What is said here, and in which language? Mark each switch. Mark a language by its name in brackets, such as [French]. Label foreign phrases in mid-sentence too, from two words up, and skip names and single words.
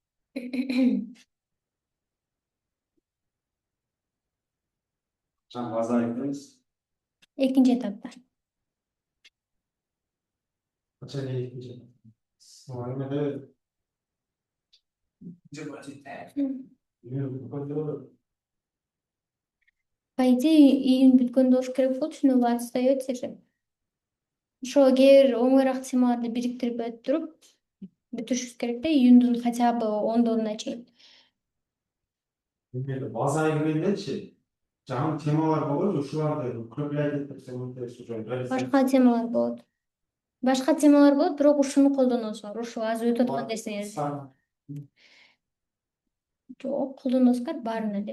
[Kyrgyz] Экинчи этапта. [Russian] По идее, [Kyrgyz] июнь бүткөндө болуш керек болчу, [Russian] но вы отстаёте же. [Kyrgyz] Ошо кээ бир оңойраак темаларды бириктирип туруп бүтүрүшүбүз керек да, июндун [Russian] хотя бы [Kyrgyz] 10-уна чейин. База келгендечи, жаңы темалар болот, ушуларды көплөйт деп Башка темалар болот. Башка темалар болот, бирок ушуну колдоносуңар. Ушу азыр өтүп аткан нерсеңерди. Жок, колдоносуңар баарын эле.